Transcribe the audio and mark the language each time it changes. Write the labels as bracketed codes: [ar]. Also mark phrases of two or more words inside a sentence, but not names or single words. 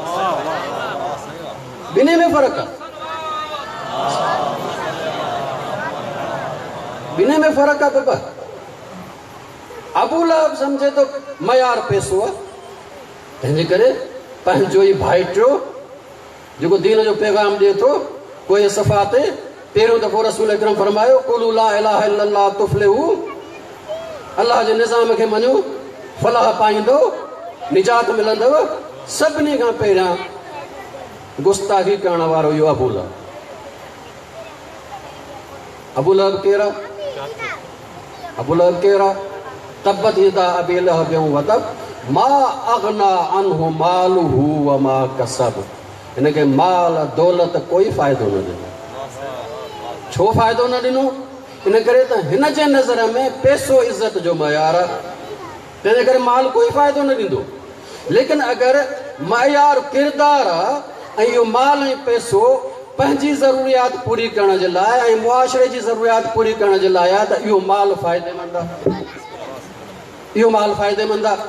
[sd] ॿिन्ही में फ़र्क़ु आहे, ॿिन्ही में फ़र्क़ु आहे बाबा। अबू लहब सम्झे थो मयार पैसो आहे, तंहिंजे करे पंहिंजो ई भाइटियो जेको दीन जो पैगाम ॾिए थो, कोई सफ़ा ते पहिरियों दफ़ो रसूल अकरम फरमायो [ar] قولوا لا إله إلا الله تفلحوا, [sd] अल्लाह जे निज़ाम खे मञो फलाह पाईंदो, निजात मिलंदव। सभिनी खां पहिरियां गुस्ताखी करण वारो इहो अबू लहब। अबू लहब केरु आहे? अबू लहब केरु आहे? [ar] تبت يدا أبي لهب وتب ما أغنى عنه ماله وما كسب. [sd] हिनखे माल दौलत कोई फ़ाइदो न ॾिनो। छो फ़ाइदो न ॾिनो? इन करे त हिन जे नज़र में पैसो इज़त जो मयार आहे, तंहिंजे करे माल कोई फ़ाइदो न ॾींदो। लेकिन अगरि मयार किरदार आहे ऐं इहो माल ऐं पैसो पंहिंजी ज़रूरियात पूरी करण जे लाइ ऐं मुआशरे जी ज़रूरियात पूरी करण जे लाइ आहे त इहो माल फ़ाइदेमंद आहे, इहो माल फ़ाइदेमंद आहे।